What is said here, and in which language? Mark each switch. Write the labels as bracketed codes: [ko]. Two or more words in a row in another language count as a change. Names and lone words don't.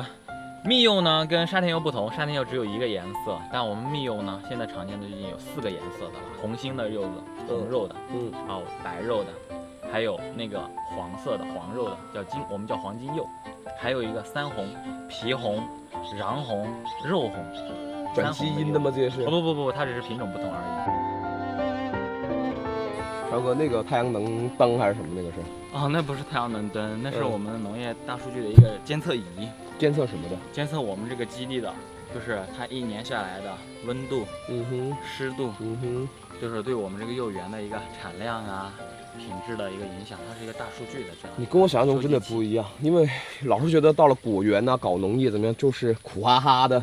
[zh] 蜜柚呢跟沙田柚不同，沙田柚只有一個顏色，但我們蜜柚呢現在常見的已經有4個顏色的了，紅心的柚子，紅肉的，然後白肉的，還有那個黃色的黃肉的，我們叫黃金柚，還有一個三紅、皮紅、瓤紅、肉紅，轉基因的嗎？這些是？不，它只是品種不同而已。還有個那個太陽能燈還是什麼那個是？哦，那不是太陽能燈，那是我們農業大數據的一個監測儀。監測什麼的？監測我們這個基地的，就是它一年下來的溫度、濕度，就是對我們這個柚園的一個產量啊、品質的一個影響，它是一個大數據的這樣。你跟我想象中真的不一樣，因為老是覺得到了果園啊，搞農業怎麼樣，就是苦哈哈的。